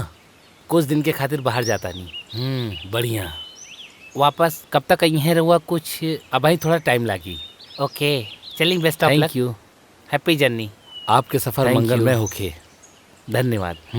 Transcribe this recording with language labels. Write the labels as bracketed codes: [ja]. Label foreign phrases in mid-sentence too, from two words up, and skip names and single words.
[bho] कुछ दिन के खातिर बाहर जाता नहीं। बढ़िया। वापस कब तक यहीं रहुआ? कुछ अब ही थोड़ा टाइम लागी। ओके चलिए, [en] Best of luck. Thank you. Happy journey. [bho] आपके सफर [en] Thank [bho] मंगलमय [en] you. [bho] होखे। धन्यवाद।